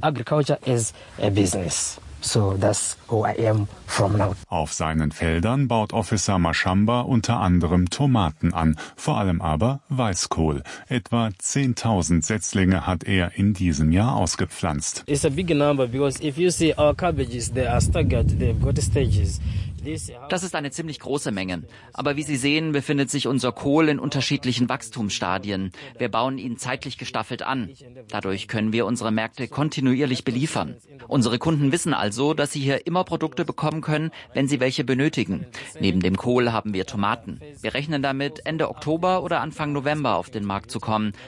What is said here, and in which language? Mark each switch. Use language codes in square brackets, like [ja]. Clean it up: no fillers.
[en] agriculture is a business. So that's who I am from now. [de] Auf seinen Feldern baut Officer Mashamba unter anderem Tomaten an, vor allem aber Weißkohl. Etwa 10.000 Setzlinge hat er in diesem Jahr ausgepflanzt. [en] It's a big number because if you see our cabbages, they are staggered, they've got stages. [de] Das ist eine ziemlich große Menge. Aber wie Sie sehen, befindet sich unser Kohl in unterschiedlichen Wachstumsstadien. Wir bauen ihn zeitlich gestaffelt an. Dadurch können wir unsere Märkte kontinuierlich beliefern. Unsere Kunden wissen also, dass sie hier immer Produkte bekommen können, wenn sie welche benötigen. Neben dem Kohl haben wir Tomaten. Wir rechnen damit, Ende Oktober oder Anfang November auf den Markt zu kommen.